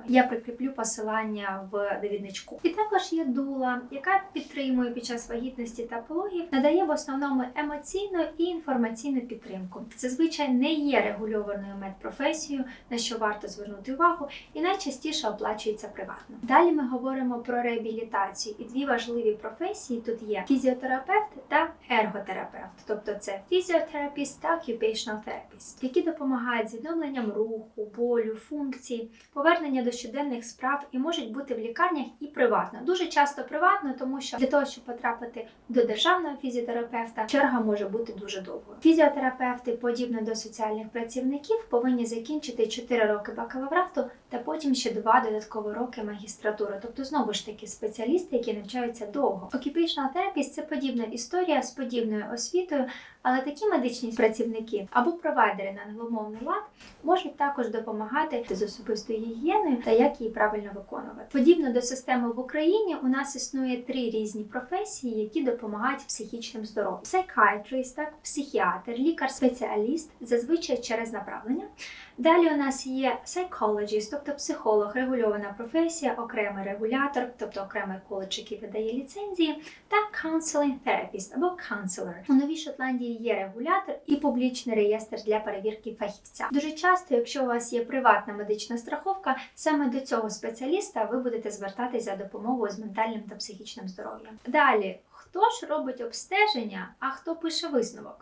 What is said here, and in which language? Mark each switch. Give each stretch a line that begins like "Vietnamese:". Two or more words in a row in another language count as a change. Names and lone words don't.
Ukrainian: Я прикріплю посилання в довідничку. І також є doula, яка підтримує під час вагітності та пологів, надає в основному емоційну і інформаційну підтримку. Зазвичай не є регульованою медпрофесією, на що варто звернути увагу, і найчастіше оплачується приватно. Далі ми говоримо про реабілітацію. І дві важливі професії тут є фізіотерапевт та ерготерапевт. Тобто це фізіотерапіст та
English: occupational therapist,
Ukrainian: які допомагають з відновленням руху, болю, функцій, повернення до щоденних справ і можуть бути в лікарнях і приватно. Дуже часто приватно, тому що для того, щоб потрапити до державного фізіотерапевта, черга може бути дуже довгою. Фізіотерапевти, подібно до соціальних працівників, повинні закінчити 4 роки бакалаврату та потім ще 2 додаткові роки магістратури. Тобто, знову ж таки, спеціалісти, які навчаються довго.
English: Occupational therapist –
Ukrainian: це подібна історія з подібною освітою, але такі медичні працівники або провайдери на англомовний лад можуть також допомагати з особистою гігієною та як її правильно виконувати. Подібно до системи в Україні, у нас існує 3 різні професії, які допомагають психічним здоров'ю. Psychiatrist, так, психіатр, лікар-спеціаліст, зазвичай через направлення. Далі у нас є psychologist, тобто психолог, регульована професія, окремий регулятор, тобто окремий коледж, який видає ліцензії, та
English: counseling therapist
Ukrainian: або counselor. У Новій Шотландії є регулятор і публічний реєстр для перевірки фахівця. Дуже часто, якщо у вас є приватна медична страховка, саме до цього спеціаліста ви будете звертатись за допомогою з ментальним та психічним здоров'ям. Далі. Хто ж робить обстеження, а хто пише висновок?